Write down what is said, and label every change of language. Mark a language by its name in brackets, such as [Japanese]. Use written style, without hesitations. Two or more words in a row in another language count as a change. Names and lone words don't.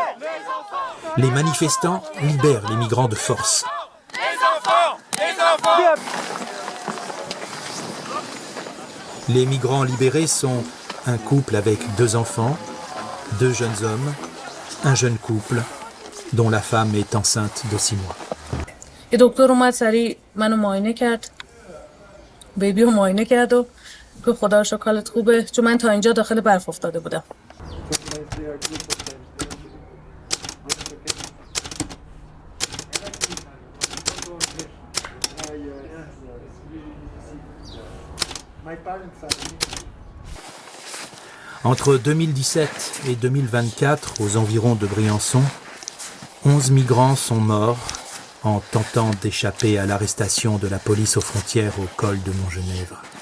[French] Les manifestants libèrent les migrants de force. Les enfants. Les migrants libérés sont un couple avec 2 enfants, 2 jeunes hommes, un jeune couple dont la femme est enceinte de 6 mois. [Persian] یه دکتر اومد سریع منو معاینه کرد، بیبی رو معاینه کرد و گفت خدا رو شکر حالت خوبه، چون من تا اینجا داخل برف افتاده بودم. [French] Entre 2017 et 2024, aux environs de Briançon, 11 migrants sont morts en tentant d'échapper à l'arrestation de la police aux frontières au col de Montgenèvre.